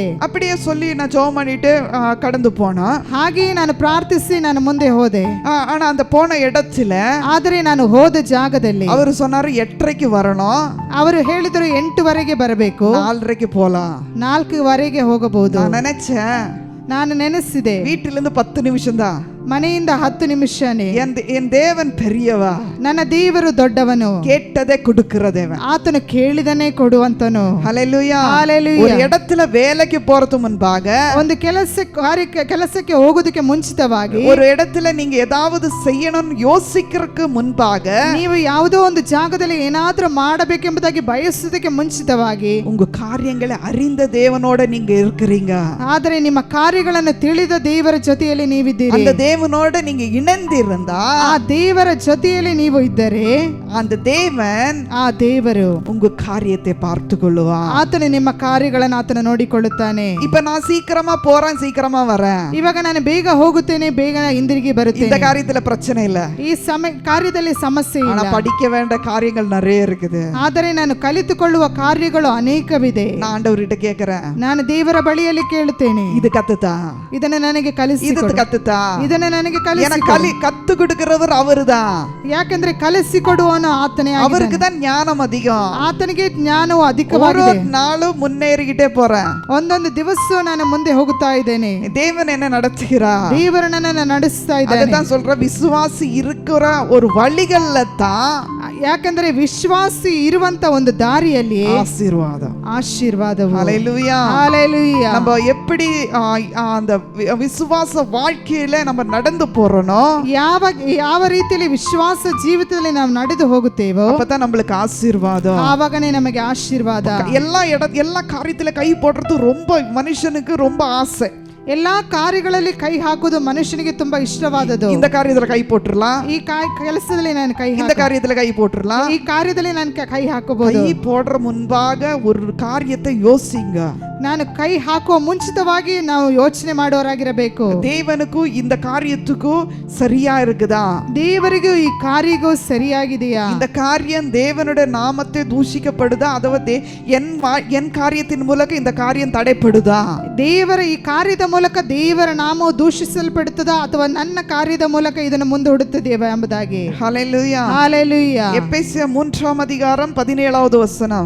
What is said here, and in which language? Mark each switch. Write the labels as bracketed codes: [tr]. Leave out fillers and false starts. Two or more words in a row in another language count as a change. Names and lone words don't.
[ta] அப்படியே சொல்லி நான் ஜெபம் பண்ணிட்டு கடந்து போனா, [kn] ಹಾಗೆ ನಾನು ಪ್ರಾರ್ಥಿಸಿ ನಾನು ಮುಂದೆ ಹೋದೆ. [ta] ஆனா அந்த போன இடத்துல, [kn] ಆದರೆ ನಾನು ಹೋದ ಜಾಗದಲ್ಲಿ [ta] ಅವರು சொன்னாரு 8:30க்கு வரணும். [kn] ಅವರು ಹೇಳಿದರು 8:00 ಬರಬೇಕು, [ta] 4:30க்கு போலாம், [kn] 4:00 ಹೋಗಬಹುದು. [ta] நான் நினைச்சேன், [kn] ನಾನು ನೆನೆಸಿದೆ, [ta] வீட்டிலிருந்து 10 நிமிஷம் தான், [kn] ಮನೆಯಿಂದ 10 ನಿಮಿಷನೇ. [ta] என் தேவன் பெரியவா, [kn] ನನ್ನ ದೇವರು ದೊಡ್ಡವನು, [ta] கேட்டதை கொடுக்கிற தேவன். [kn] ಆತನು ಕೇಳಿದನೇ ಕೊಡುವಂತನು. [ta] ஹல்லேலூயா. [kn] ஹalleluya. [ta] ஒரு இடத்துல வேலைக்கு போறது முன்பாக, [kn] ಒಂದು ಕೆಲಸಕ್ಕೆ ಹೋಗೋದಕ್ಕೆ ಮುಂಚಿತವಾಗಿ, [ta] ஒரு இடத்துல நீங்க ஏதாவது செய்யணும்னு யோசிக்கிறதுக்கு முன்பாக, [kn] ನೀವು ಯಾವುದೋ ಒಂದು ಜಾಗದಲ್ಲಿ ಏನಾದರೂ ಮಾಡಬೇಕೆಂಬುದಾಗಿ ಬಯಸುವುದಕ್ಕೆ ಮುಂಚಿತವಾಗಿ, [ta] உங்க காரியங்களை அறிந்த தேவனோட நீங்க இருக்கிறீங்க. [kn] ಆದರೆ ನಿಮ್ಮ ಕಾರ್ಯಗಳನ್ನು ತಿಳಿದ ದೇವರ ಜೊತೆಯಲ್ಲಿ ನೀವಿದ್ದೀರಿ. [ta] அந்த தேவனோட நீங்க இணைந்திருந்தா, [kn] ಆ ದೇವರ ಜೊತೆಯಲ್ಲಿ ನೀವು ಇದ್ದರೆ, [ta] அந்த தேவன் [kn] ಆ ದೇವರು [ta] உங்க காரியத்தை பார்த்து கொள்ளுவார். [kn] ಆತನು ನಿಮ್ಮ ಕಾರ್ಯಗಳನ್ನು ಆತನು ನೋಡಿಕೊಳ್ಳುತ್ತಾನೆ. [ta] இப்ப நான் சீக்கிரமா போறேன், சீக்கிரமா வரேன், [kn] ಇವಾಗ ನಾನು ಬೇಗ ಹೋಗುತ್ತೇನೆ, ಬೇಗ ಹಿಂದಿರುಗಿ [ta] இந்த [kn] ಬರುತ್ತೇನೆ. [ta] காரியத்துல பிரச்சனை இல்ல. [kn] ಈ ಕಾರ್ಯದಲ್ಲಿ ಸಮಸ್ಯೆ [ta] ஆனா [kn] ಇಲ್ಲ. [ta] படிக்க வேண்டிய காரியங்கள் நிறைய இருக்குது. [kn] ಆದರೆ ನಾನು ಕಲಿತುಕೊಳ್ಳುವ ಕಾರ್ಯಗಳು ಅನೇಕವಿದೆ. [ta] நான் ஆண்டவர்கிட்ட கேக்குறேன், [kn] ನಾನು ದೇವರ ಬಳಿಯಲ್ಲಿ ಕೇಳುತ್ತೇನೆ, [ta] இது கத்துதா, [kn] ಇದನ್ನು ನನಗೆ ಕಲಿಸಿ, [ta] இது கத்துதா, [kn] ಇದನ್ನು ನನಗೆ [ta] எனக்கு [kn] ಕಲಿಸಿ. [ta] கத்து கொடுக்கிறவர் அவருதான். [kn] ಯಾಕಂದ್ರೆ ಕಲಿಸಿಕೊಡುವವನು ಆತನೇ ಆಗಿದ್ದಾನೆ. [ta] அவருக்கு தான் ஞானம் அதிகம். [kn] ಆತನಿಗೆ ಜ್ಞಾನವು [ta] ஒரு [kn] ಅಧಿಕವಾಗಿದೆ. [ta] நாளும் முன்னேறிக்கிட்டே போறேன். [kn] ಒಂದೊಂದು ದಿವಸ ನಾನು ಮುಂದೆ ಹೋಗುತ್ತಾ ಇದ್ದೇನೆ. [ta] தேவன் என்ன நடத்துகிறார்? [kn] ದೇವರು ನನ್ನನ್ನು ನಡೆಸ್ತಾ ಇದ್ದಾನೆ. [ta] அதான் சொல்ற, விசுவாசி இருக்கிற ஒரு வழிகள்ல தான் [kn] ಯಾಕಂದ್ರೆ ವಿಶ್ವಾಸಿ ಇರುವಂತ ಒಂದು ದಾರಿಯಲ್ಲಿ [ta] ஆசீர்வாதம், [kn] ಆಶೀರ್ವಾದವು. [ta] ஹல்லேலூயா. [kn] ஹalleluya. [ta] நம்ம எப்படி அந்த விசுவாச வாழ்க்கையில நம்ம நடந்து போறோனோ, [kn] ಯಾವ ರೀತಿಯಲ್ಲಿ ವಿಶ್ವಾಸ ಜೀವಿತದಲ್ಲಿ ನಾವು ನಡೆದು ಹೋಗುತ್ತೇವೋ, [ta] அப்பதான் நம்மளுக்கு ஆசீர்வாதம். [kn] ಆವಾಗನೇ ನಮಗೆ ಆಶೀರ್ವಾದ. [ta] எல்லா காரியத்துல கை போடுறது ரொம்ப மனுஷனுக்கு ரொம்ப ஆசை. [kn] ಎಲ್ಲಾ ಕಾರ್ಯಗಳಲ್ಲಿ ಕೈ ಹಾಕುವುದು ಮನುಷ್ಯನಿಗೆ ತುಂಬಾ ಇಷ್ಟವಾದದ್ದು. [ta] இந்த காரியத்துல கை போட்டுறலாம், [kn] ಈ ಕೆಲಸದಲ್ಲಿ ನಾನು ಕೈ [ta] இந்த காரியத்துல கை போட்டுறலாம். [kn] ಈ ಕಾರ್ಯದಲ್ಲಿ ನಾನು ಕೈ ಹಾಕಬಹುದು. [ta] கை போடுற முன்பாக ஒரு காரியத்தை யோசிங்க. [kn] ನಾನು ಕೈ ಹಾಕುವ ಮುಂಚಿತವಾಗಿ ನಾವು ಯೋಚನೆ ಮಾಡೋರಾಗಿರಬೇಕು. [ta] தேவனுக்கு இந்த காரியத்துக்கு சரியா இருக்குதா, [kn] ದೇವರಿಗೂ ಈ ಕಾರ್ಯಗೂ ಸರಿಯಾಗಿದೆಯಾ, [ta] இந்த காரியம் தேவனுடைய நாமத்தை தூஷிக்கப்படுதா, அதாவது என் காரியத்தின் மூலಕ இந்த காரியம் தடைப்படுதா, [kn] ದೇವರ ಈ ಕಾರ್ಯದ ಮೂಲಕ ದೇವರ ನಾಮವು ದೂಷಿಸಲ್ಪಡುತ್ತದಾ, ಅಥವಾ ನನ್ನ ಕಾರ್ಯದ ಮೂಲಕ ಇದನ್ನು ಮುಂದೂಡುತ್ತದೆಯಾ ಎಂಬುದಾಗಿ. [ta] ஹல்லேலூயா. [kn] ಹalleluya. [ta] எபேசியர் 3 அதிகாரம் 17வது வசனம்.